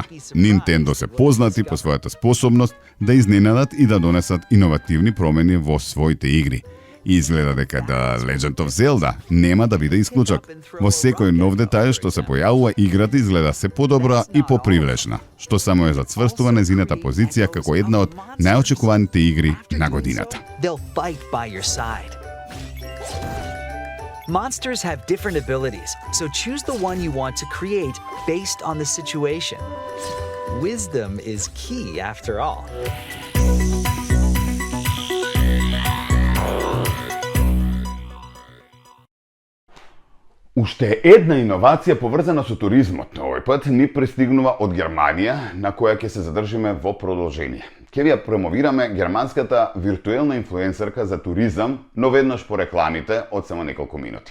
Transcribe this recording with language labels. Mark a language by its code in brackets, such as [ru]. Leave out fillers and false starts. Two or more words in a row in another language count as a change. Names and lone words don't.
[mk] Nintendo се познати по својата способност да изненадат и да донесат иновативни промени во своите игри. И изгледа дека The Legend of Zelda нема да биде исклучок. Во секој нов детај што се појавува, играта изгледа се подобра и попривлечна, што само е зацврстува незината позиција како една од најочекуваните игри на годината. [en] They'll fight by your side. Monsters have different abilities, so choose the one you want to create based on the situation. Wisdom is key after all. [mk] Уште една иновација поврзана со туризмот. Овој пат ни пристигнува од Германија, на која ќе се задржиме во продолжение. Ќе ви ја промовираме германската виртуелна инфлуенсерка за туризам, но веднаш по рекламите од само неколку минути.